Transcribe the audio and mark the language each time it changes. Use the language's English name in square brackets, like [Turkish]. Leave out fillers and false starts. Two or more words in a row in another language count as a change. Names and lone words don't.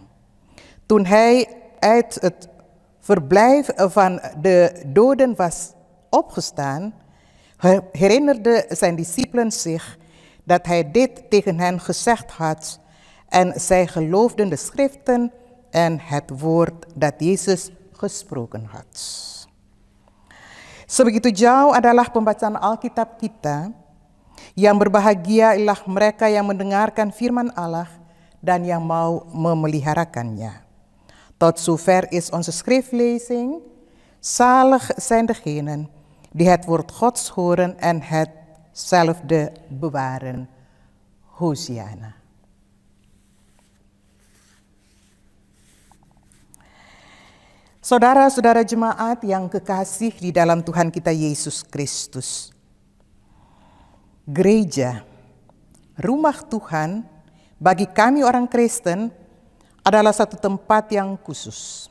[Dutch] Toen hij uit het verblijf van de doden was opgestaan, herinnerden zijn discipelen zich dat hij dit tegen hen gezegd had en zij geloofden de schriften en het woord dat Yesus gesproken had. [Indonesian] Sebegitu jauh adalah pembacaan Alkitab kita, yang berbahagia ialah mereka yang mendengarkan firman Allah dan yang mau memeliharakannya. [Dutch] Tot zover is onze schriftlezing. Zalig zijn degenen die het woord Gods horen en hetzelfde bewaren. Hosiana. [Indonesian] Saudara-saudara jemaat yang kekasih di dalam Tuhan kita Yesus Kristus. Gereja, rumah Tuhan, bagi kami orang Kristen adalah satu tempat yang khusus.